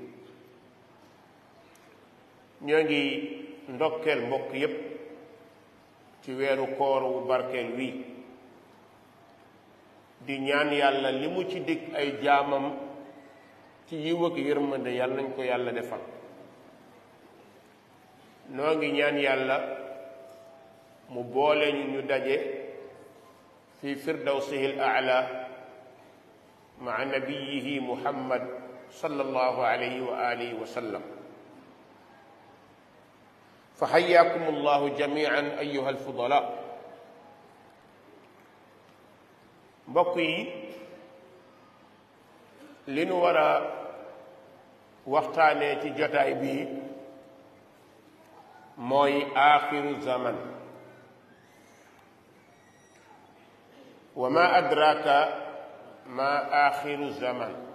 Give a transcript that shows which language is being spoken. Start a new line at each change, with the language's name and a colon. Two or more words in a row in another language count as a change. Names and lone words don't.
Wolof: ñoo ngi ndokkeel mbokk yépp ci weeru koor wu barkeel wi di ñaan yàlla li mu ci dig ay jaamam ci yiw ak yërmande yàlla nañ ko yàlla defal. noo ngi ñaan yàlla mu boole ñu daje fi
Arabic: فردوسه الأعلى مع نبيه محمد صلى الله عليه وآله وسلم. فحياكم الله جميعا أيها الفضلاء.
Wolof: mbokk yi li nu war a waxtaanee ci jotaay bii mooy
Arabic: آخر الزمان. وما أدراك ما آخر الزمان.